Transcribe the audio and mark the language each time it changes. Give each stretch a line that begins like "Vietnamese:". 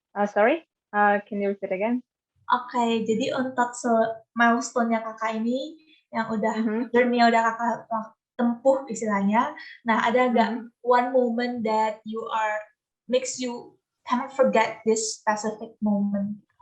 English: Sorry, can you repeat again?
Indonesian: Oke, jadi untuk milestone-nya Kakak ini yang udah journey-nya udah Kakak tempuh istilahnya. Nah, ada nggak
English: one moment that makes you cannot forget this specific moment?